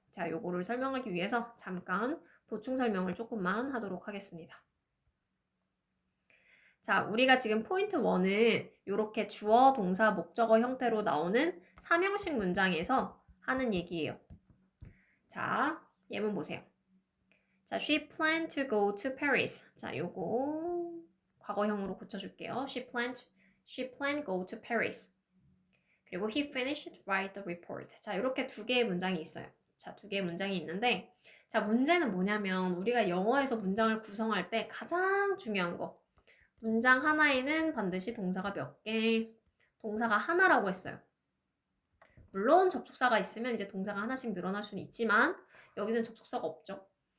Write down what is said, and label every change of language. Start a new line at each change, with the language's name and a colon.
Korean: 자, 요거를 설명하기 위해서 잠깐 보충 설명을 조금만 하도록 하겠습니다. 자, 우리가 지금 포인트 1은 이렇게 주어, 동사, 목적어 형태로 나오는 3형식 문장에서 하는 얘기예요. 자, 예문 보세요.
English: 자, she planned to go to Paris.
Korean: 자, 요거 과거형으로 고쳐줄게요.
English: She planned go to Paris. 그리고 he finished write the report.
Korean: 자, 이렇게 두 개의 문장이 있어요. 자, 두 개의 문장이 있는데, 자, 문제는 뭐냐면 우리가 영어에서 문장을 구성할 때 가장 중요한 거. 문장 하나에는 반드시 동사가 몇 개? 동사가 하나라고 했어요. 물론 접속사가 있으면 이제 동사가 하나씩 늘어날 수는 있지만 여기는 접속사가 없죠.